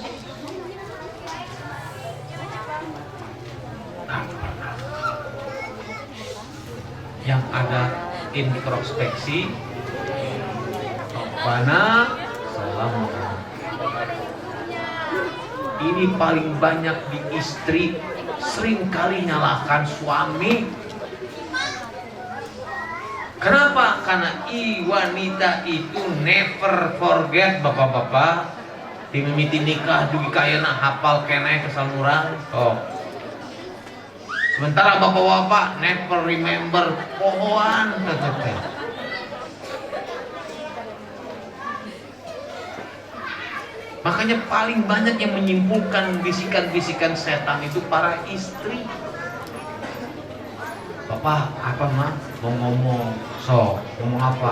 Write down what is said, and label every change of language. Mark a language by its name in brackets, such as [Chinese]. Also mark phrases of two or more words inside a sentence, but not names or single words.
[Indonesian] Yang ada introspeksi, Rabbana salamna. Ini paling banyak di istri, sering kali nyalahkan suami. Kenapa? Karena wanita itu [English] never forget, [Indonesian] bapak-bapak. [Sundanese] Di mimiti nikah dugi kayana hafal keneh kesal murang. [Indonesian] Oh. Sementara bapak-bapak [English] never remember [Sundanese] pohoan teteh. [Indonesian] Makanya paling banyak yang menyimpulkan bisikan-bisikan setan itu para istri. Bapak, apa mah? Mau ngomong, ngomong apa?